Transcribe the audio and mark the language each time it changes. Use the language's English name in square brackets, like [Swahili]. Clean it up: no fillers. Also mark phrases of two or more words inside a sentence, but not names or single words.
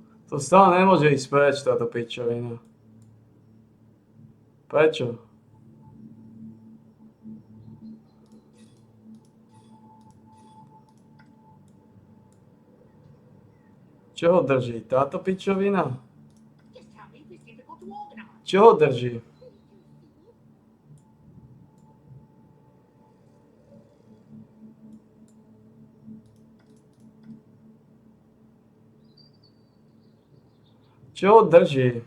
[Slovak] To stále nemôže ísť preč, táto pičovina. Prečo? Čo ho drží? Táto pičovina? [English] Just tell me if it's difficult to organize. [Slovak] Čo ho drží? Čo ho drží?